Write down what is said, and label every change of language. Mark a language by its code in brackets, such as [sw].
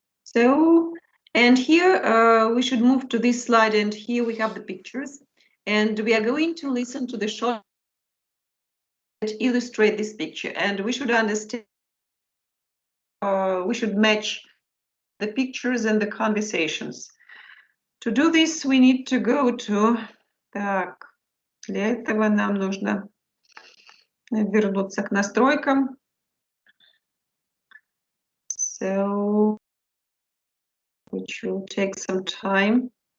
[en] So, and here we should move to this slide, and here we have the pictures. And we are going to listen to the short that illustrate this picture. And we should understand, we should match the pictures and the conversations. To do this, we need to go to... [ru] Так, для этого нам нужно вернуться к настройкам. [en] So, which will take some time.